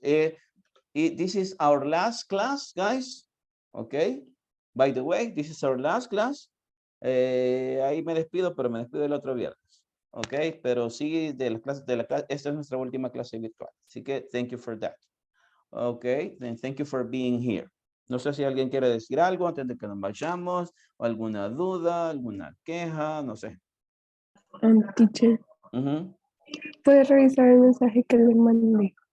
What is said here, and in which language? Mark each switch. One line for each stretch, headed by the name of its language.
English: This is our last class, guys. Okay. By the way, this is our last class.
Spanish: Ahí me despido, pero me despido el otro viernes. Ok, pero sí, esta es nuestra última clase virtual. Así que,
English: thank you for that. Ok, then thank you for being here.
Spanish: No sé si alguien quiere decir algo antes de que nos vayamos, o alguna duda, alguna queja, no sé. Teacher, ¿puedes revisar el mensaje que le mandé?